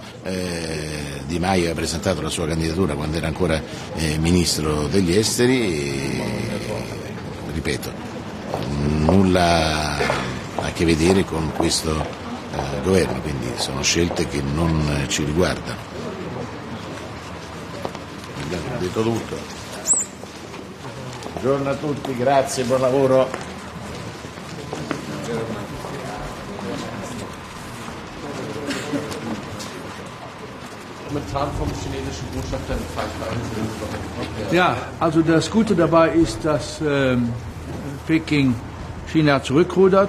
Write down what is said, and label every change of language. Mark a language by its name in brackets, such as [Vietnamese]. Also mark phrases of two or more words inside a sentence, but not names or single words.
[Italian] Di Maio ha presentato la sua candidatura quando era ancora ministro degli esteri e, ripeto, nulla a che vedere con questo governo, quindi sono scelte che non ci riguardano. Abbiamo detto tutto. Buongiorno a tutti, grazie, buon lavoro. [German] Ja, also das Gute dabei ist, dass Peking China zurückrudert.